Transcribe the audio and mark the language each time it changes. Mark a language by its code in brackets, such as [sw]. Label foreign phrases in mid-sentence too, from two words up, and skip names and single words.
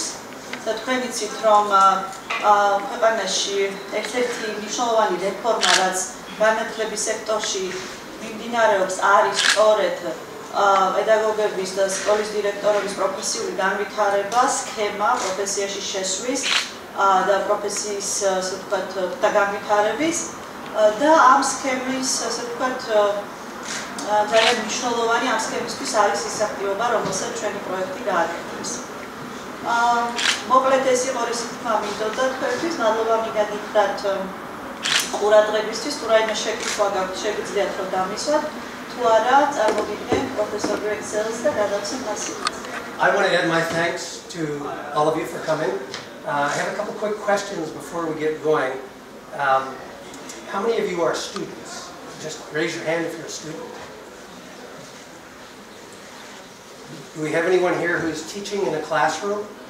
[ka] და თქვენ იცით, რომ ქვეყანაში ერთ-ერთი მნიშვნელოვანი რეფორმა, რაც განათლების სექტორში მიმდინარეობს, არის სწორედ პედაგოგების და სკოლის დირექტორების პროფესიული განვითარება, სქემა პროფესიაში შესვლის და პროფესიის, ასე ვთქვათ, და განვითარების და ამ სქემის, ასე ვთქვათ, ძალიან მნიშვნელოვანი ამ სქემისთვის არის ის აქტივობა, რომელსაც ჩვენი პროექტი გააკეთებს. მოკლედ ეს იყო რისი თქმა მინდოდა თქვენთვის, მადლობა მიგაგიხრათ ყურადღებისთვის, თუ რაიმე შეკითხვა გაქვთ, შეგიძლიათ რომ დამისვათ, თუ არა, წარმოგიდგენ პროფესორ გრეგორს და გადავცემ მასივით. [en] I want to add my thanks to all of you for coming. I have a couple quick questions before we get going. How many of you are students? Just raise your hand if you're a student. Do we have anyone here who's teaching in a classroom?